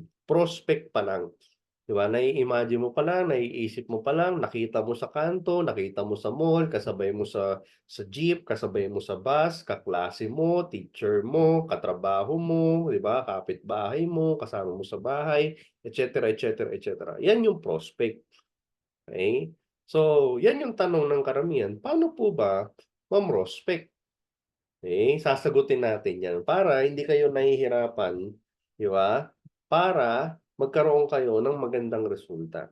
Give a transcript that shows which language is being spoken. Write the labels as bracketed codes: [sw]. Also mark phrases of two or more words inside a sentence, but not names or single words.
[tl] Prospect pa lang. 'Di ba, nai-imagine mo pa lang, naiisip mo pa lang, nakita mo sa kanto, nakita mo sa mall, kasabay mo sa jeep, kasabay mo sa bus, kaklase mo, teacher mo, katrabaho mo, 'di ba, kapitbahay mo, kasama mo sa bahay, [la] et cetera, et cetera, et cetera. [tl] 'Yan yung prospect, okey? So, 'yan yung tanong ng karamihan, paano po ba ma-prospect? Sasagutin natin 'yan para hindi kayo nahihirapan, 'di ba? Para magkaroon kayo ng magandang resulta.